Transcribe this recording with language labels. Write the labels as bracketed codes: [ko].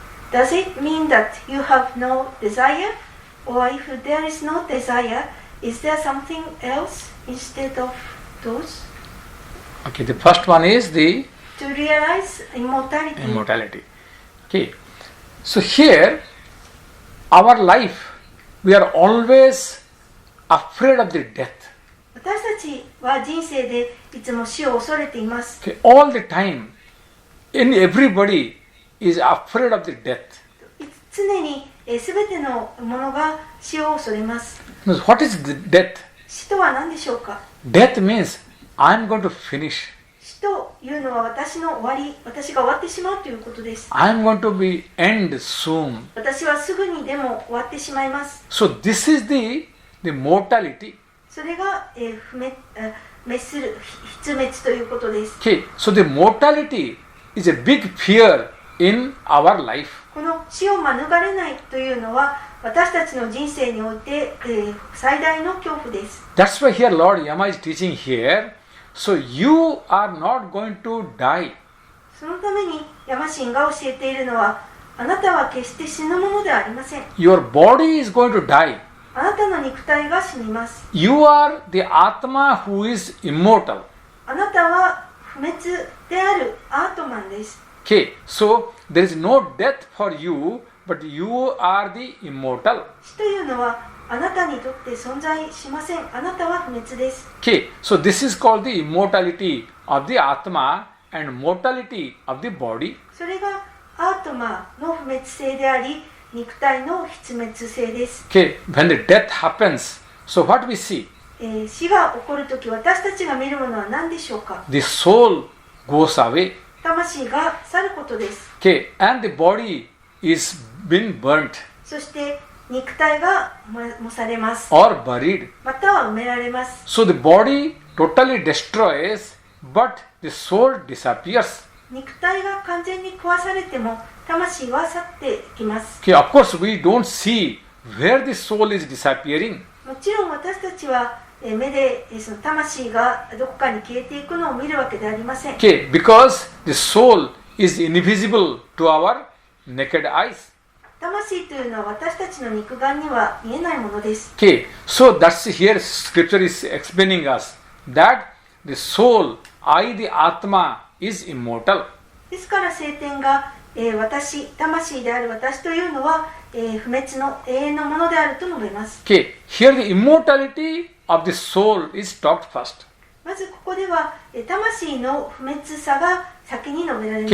[en] Does it mean that you have no desire? Or if there is no desire, is there something else instead of those? Okay, the first one is the To realize immortality. immortality. Okay, so here, our life, we are always afraid of the death. [ja] 私たちは人生でいつも死を恐れています。 [en] Okay, all the time, everybody is afraid of the death. [ja] 常に全てのものが死を恐れます。 [en] What is the death? [ja] 死とは何でしょうか。 [en] Death means I'm going to finish. [ja] 死というのは私の終わり、私が終わってしまうということです。 [en] I'm going to be end soon. [ja] 私はすぐにでも終わってしまいます。 [en] So this is the mortality. [ja] それが、滅する失滅ということです。 [en] Okay, so the mortality is a big fear in our life. [ja] この死を免れないというのは私たちの人生において、最大の恐怖です。 [en] That's why here Lord Yama is teaching here. So you are not going to die. [ja] そのためにヤマシンが教えているのは、あなたは決して死ぬものではありません。 [en] Your body is going to die. [ja] あなたの肉体が死にます。 [en] You are the Atma who is immortal. [ja] あなたは不滅であるアートマンです。 [en] Okay, so there is no death for you, but you are the immortal. [ja] 死というのはあなたにとって存在しません。あなたは不滅です。 [en] Okay, so this is called the immortality of the Atma and mortality of the body. [ja] それがアートマの不滅性であり、肉体の失滅性です。 [en] Okay, when the death happens, so what we see? [ja] 死が起こるとき、私たちが見るものは何でしょうか。 [en] The soul goes away. [ja] 魂が去ることです。 [en] Okay, and the body is been burnt [ja] そして肉体が燃されます。 [en] or buried. [ja] または埋められます。 [en] So the body totally destroys, but the soul disappears. [ja] 肉体が完全に壊されても魂は去っていきます。 [en] Okay, of course we don't see where the soul is disappearing. [ja] もちろん私たちは目でその魂がどこかに消えていくのを見るわけではありません。 [en] Okay, because the soul is invisible to our naked eyes. [ja] 魂というのは私たちの肉眼には見えないものです。 [en] Okay, so that's here scripture is explaining us that the soul, I the Atma is immortal. [ja] ですから聖典が私、魂である私というのは、不滅の永遠のものであると述べます。 [en] Okay, here the immortality of the soul is talked first. [ja] まずここでは、魂の不滅さが先に述べられます。